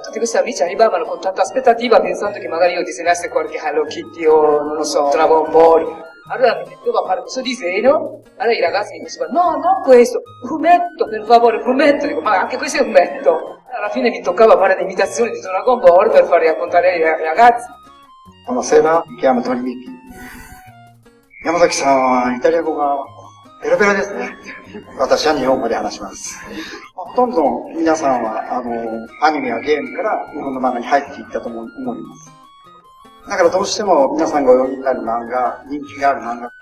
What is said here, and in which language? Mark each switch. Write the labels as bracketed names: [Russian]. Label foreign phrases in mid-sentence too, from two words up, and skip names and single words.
[Italian] Tutti questi amici arrivavano con tanta aspettativa pensando che magari io disegnassi qualche Hello Kitty o non lo so, Dragon Ball. Allora mi mettevo a fare questo disegno, allora i ragazzi mi dicevano no, non questo, fumetto, per favore, fumetto. Dico, ma anche questo è un fumetto. Alla fine mi toccava fare le imitazioni di Dragon Ball per far raccontare ai ragazzi. Buonasera, mi chiamo Tori Miki. [Japanese] Yamazaki-sanはイタリア語がペラペラですね。私は日本語で話します。ほとんど皆さんはアニメやゲームから日本の漫画に入っていったと思います。だからどうしても皆さんがお読みになる漫画、人気がある漫画。